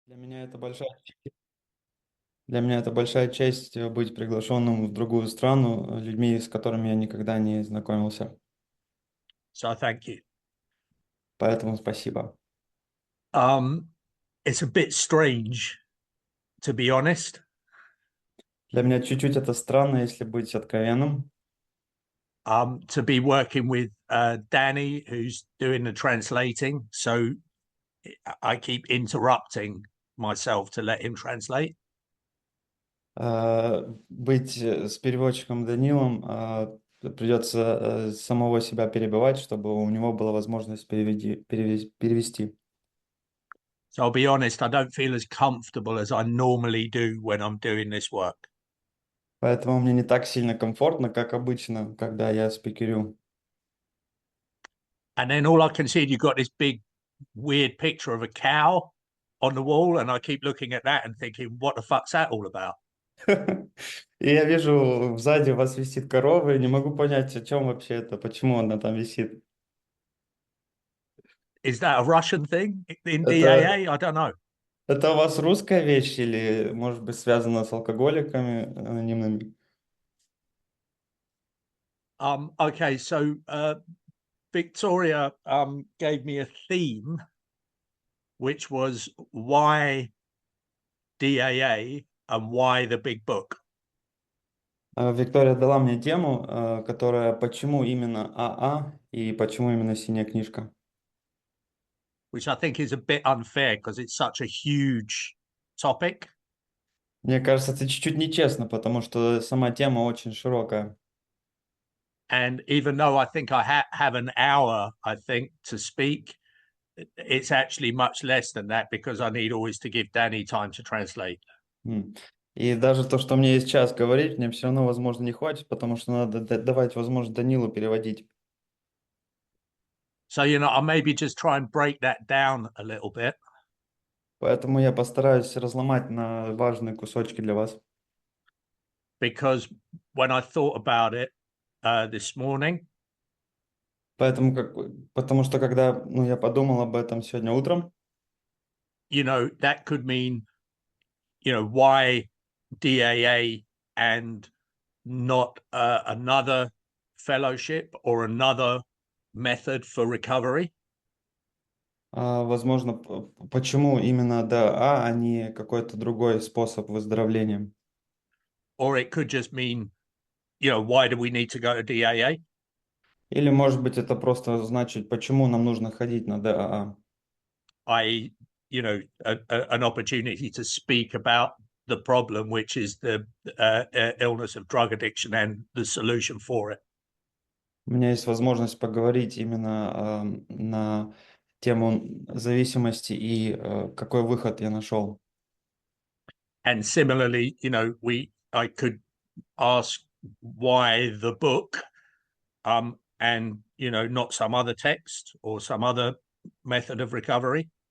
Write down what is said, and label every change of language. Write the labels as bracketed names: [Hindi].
[Russian] Для меня это большая, для меня это большая честь быть приглашенным в другую страну людьми, с которыми я никогда не знакомился. [English] So thank you. [Russian] Поэтому спасибо. [English] Um, it's a bit strange, to be honest, [Russian] Для меня чуть-чуть это странно, если быть откровенным. [English] to be working with Danny, who's doing the translating. So I keep interrupting myself to let him translate. [Russian] Быть с переводчиком Данилом придется самого себя перебивать, чтобы у него была возможность перевести. [English] So I'll be honest, I don't feel as comfortable as I normally do when I'm doing this work. [Russian] Поэтому мне не так сильно комфортно, как обычно, когда я спикерю. [English] And then all I can see, you've got this big, weird picture of a cow on the wall. And I keep looking at that and thinking, what the fuck's that all about? [Russian] И я вижу, сзади у вас висит корова, и не могу понять, о чем вообще это, почему она там висит. [English] Is that a Russian thing in [Russian] Это, [English] DAA? I don't know. [Russian] это у вас русская вещь или, может быть, связано с алкоголиками анонимными? [English] Okay, so Victoria gave me a theme, which was why DAA and why the big book, [Russian] Виктория дала мне тему, которая «Почему именно АА» и «Почему именно синяя книжка?». [English] which I think is a bit unfair because it's such a huge topic. [Russian] Мне кажется, это чуть-чуть нечестно, потому что сама тема очень широкая. [English] And even though I think I have an hour, I think, to speak, it's actually much less than that because I need always to give Danny time to translate. М. [Russian] И даже то, что мне есть час говорить, мне все равно, возможно, не хватит, потому что надо давать возможность Данилу переводить. [English] So, I'll maybe just try and break that down a little bit. [Russian] Поэтому я постараюсь разломать на важные кусочки для вас. [English] Because when I thought about it this morning, [Russian] Поэтому потому что когда я подумал об этом сегодня утром, [English] that could mean, why DAA and not another fellowship or another method for recovery. [Russian] возможно, почему именно ДАА, а не какой-то другой способ выздоровления. [English] Or it could just mean, why do we need to go to DAA? [Russian] Или, может быть, это просто значит, почему нам нужно ходить на ДАА. [English] I.e., an opportunity to speak about the problem, which is the illness of drug addiction and the solution for it. [Russian] У меня есть возможность поговорить именно на тему зависимости и какой выход я нашел. [English] And similarly, I could ask why the book, and not some other text or some other method of recovery.